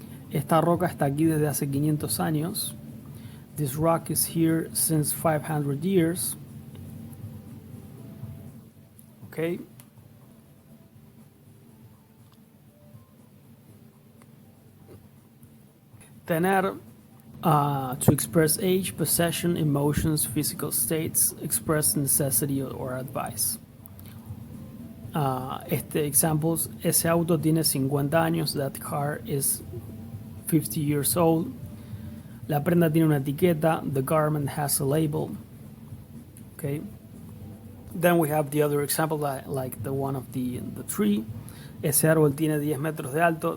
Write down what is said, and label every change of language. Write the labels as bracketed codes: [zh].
[es] Esta roca está aquí desde hace 500 años. [en] This rock is here since 500 years. Okay. Tener, to express age, possession, emotions, physical states, express necessity or advice. Examples, [es] ese auto tiene 50 años, [en] that car is 50 years old. [es] La prenda tiene una etiqueta, [en] the garment has a label. Okay. Then we have the other example, like the one of the tree. [es] Ese árbol tiene 10 metros de alto.